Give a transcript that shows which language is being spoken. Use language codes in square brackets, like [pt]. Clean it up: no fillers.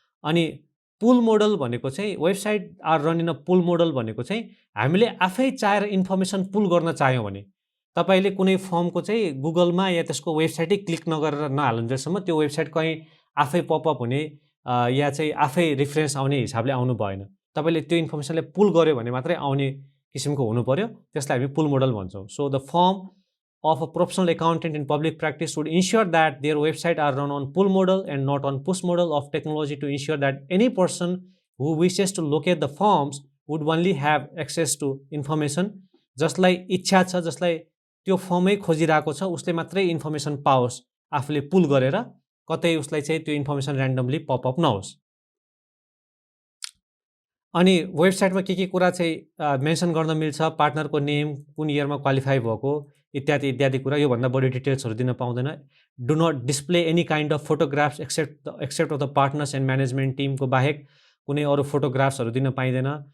[ne] अनि पुल मोडल भनेको चाहिँ [en] website are run in a pull model [ne] भनेको चाहिँ हामीले आफै चाहेर इन्फर्मेसन पुल गर्न चाह्यौँ भने तपाईँले कुनै फर्मको चाहिँ गुगलमा या त्यसको वेबसाइटै क्लिक नगरेर नहालुन्जेलसम्म त्यो वेबसाइट कहीँ आफै पपअप हुने या चाहिँ आफै रिफरेन्स आउने हिसाबले आउनु भएन। तपाईँले त्यो इन्फर्मेसनलाई पुल गर्यो भने मात्रै आउने किसिमको हुनु पर्यो, त्यसलाई हामी पुल मोडल भन्छौँ। [en] so the firm of a professional accountant in public practice would ensure that their website are run on pull model and not on push model of technology to ensure that any person who wishes to locate the forms would only have access to information [ne] जसलाई इच्छा छ, जसलाई त्यो फर्मै खोजिरहेको छ उसले मात्रै information पाओस्, आफूले पुल गरेर कतै उसलाई चाहिँ त्यो इन्फर्मेसन ऱ्यान्डमली पपअप नहोस्। अनि वेबसाइटमा के कुरा चाहिँ मेन्सन गर्न मिल्छ, पार्टनरको नेम, कुन इयरमा क्वालिफाई भएको, इत्यादि इत्यादि कुरा, योभन्दा बढी डिटेल्सहरू दिन पाउँदैन। [en] do not display any kind of photographs except of the partners and management टिमको [ne] बाहेक कुनै अरू फोटोग्राफ्सहरू दिन पाइँदैन।